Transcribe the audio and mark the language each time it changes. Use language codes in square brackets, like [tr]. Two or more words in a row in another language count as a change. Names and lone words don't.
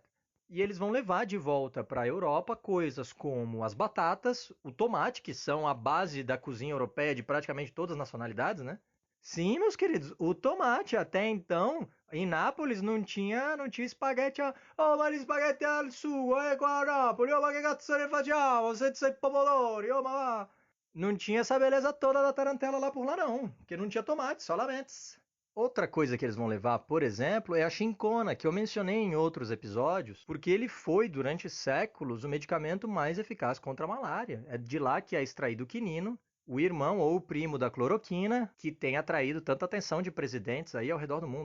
[pt] E eles vão levar de volta para a Europa coisas como as batatas, o tomate, que são a base da cozinha europeia de praticamente todas as nacionalidades, né? Sim, meus queridos, o tomate até então, em Nápoles não tinha espaguete, mas espaguete [it] al sugo, qua a Nápoles, ma che cazzo ne facciamo, senza i pomodori, ma... [pt] Não tinha essa beleza toda da tarantela lá por lá não, porque não tinha tomate, só lamentes. Outra coisa que eles vão levar, por exemplo, é a chincona, que eu mencionei em outros episódios, porque ele foi, durante séculos, o medicamento mais eficaz contra a malária. É de lá que é extraído o quinino, o irmão ou o primo da cloroquina, que tem atraído tanta atenção de presidentes aí ao redor do mundo.